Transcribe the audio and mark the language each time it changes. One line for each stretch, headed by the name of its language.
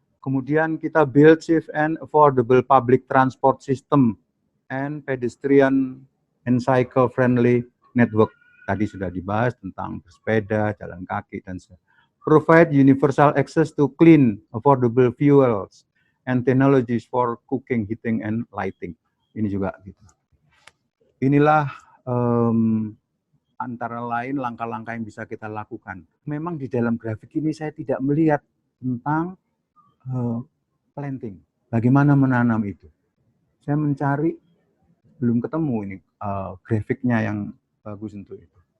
Indonesian: Kemudian kita
English: build safe and affordable public transport system and pedestrian and cycle friendly network.
Indonesian: Tadi sudah dibahas tentang bersepeda, jalan kaki, dan sebagainya.
English: Provide universal access to clean, affordable fuels and technologies for cooking, heating, and lighting.
Indonesian: Ini juga gitu. Inilah antara lain langkah-langkah yang bisa kita lakukan. Memang di dalam grafik ini saya tidak melihat tentang planting. Bagaimana menanam itu? Saya mencari, belum ketemu ini grafiknya yang bagus untuk itu.